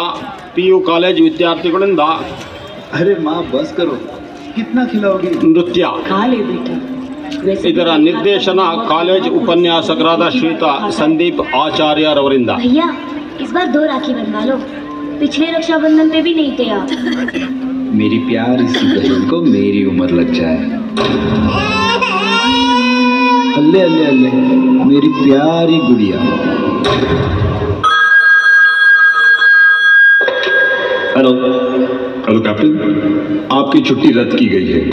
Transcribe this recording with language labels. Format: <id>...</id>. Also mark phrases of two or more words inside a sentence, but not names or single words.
<kn>PU ಕಾಲೇಜ್ ವಿದ್ಯಾರ್ಥಿಗಳಿಂದ</kn> <hi>अरे माँ बस करो, कितना खिलाओगी?</hi> <kn>ನೃತ್ಯ. ಇದರ ನಿರ್ದೇಶನ ಕಾಲೇಜ್ ಉಪನ್ಯಾಸಕರಾದ ಶ್ರೀಯುತ ಸಂದೀಪ್ ಆಚಾರ್ಯರವರಿಂದ.</kn> <hi>भैया इस बार 2 राखी बनवा लो, पिछले रक्षाबंधन पे भी नहीं थे आप। मेरी प्यारी सी बहन को मेरी उम्र लग जाए। अल्ले अल्ले अल्ले मेरी प्यारी गुड़िया।</hi> <en>hello hello</en> <hi>कैप्टन, आपकी छुट्टी रद्द की गई है।</hi>